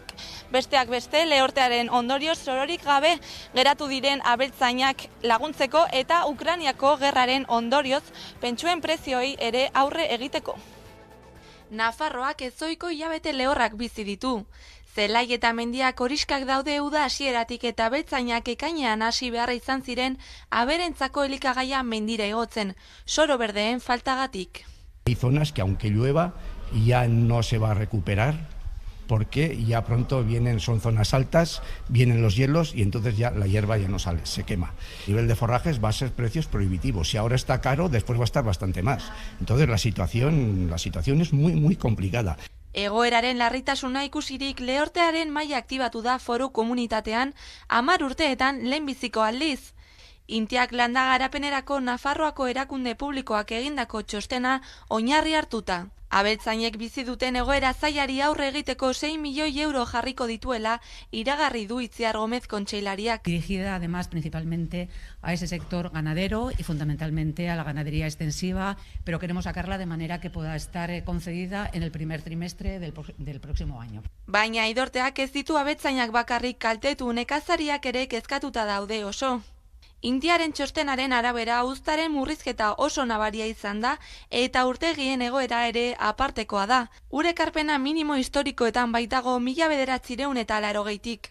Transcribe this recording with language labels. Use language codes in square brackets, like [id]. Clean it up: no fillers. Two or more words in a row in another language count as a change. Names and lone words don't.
[eu] Besteak beste, lehortearen ondorioz sororik gabe geratu diren abeltzainak laguntzeko eta Ukrainiako gerraren ondorioz pentsuen prezioei ere aurre egiteko. Nafarroak ezoiko hilabete lehorrak bizi ditu. Zelai eta mendiak horiskak daude uda hasieratik eta abeltzainak ekainean hasi beharra izan ziren aberentzako elikagaia mendira igotzen, soro berdeen faltagatik. [es] Hay zonas que aunque llueva ya no se va a recuperar porque ya pronto son zonas altas, vienen los hielos y entonces ya la hierba ya no sale, se quema. El nivel de forrajes va a ser precios prohibitivos. Si ahora está caro, después va a estar bastante más. Entonces la situación es muy complicada. [eu] Egoeraren larritasuna ikusirik lehortearen maila aktibatu da foru komunitatean 10 urteetan lehenbiziko aldiz. Intiak landa garapenerako Nafarroako erakunde publikoak egindako txostena oinarri hartuta. Abeltzainek bizi duten egoera zailari aurre egiteko 6 milioi euro jarriko dituela iragarri du Itziar Gómez kontseilariak. [es] Dirigida además principalmente a ese sector ganadero y fundamentalmente a la ganadería extensiva, pero queremos sacarla de manera que pueda estar concedida en el primer trimestre del próximo año. [eu] Baina Aidorteak ez ditu abeltzainak bakarrik kaltetu, nekazariak ere kezkatuta daude oso. Intiaren txostenaren arabera uztaren murrizketa oso nabaria izan da eta urtegien egoera ere apartekoa da. Urekarpena minimo historikoetan baitago 1980tik.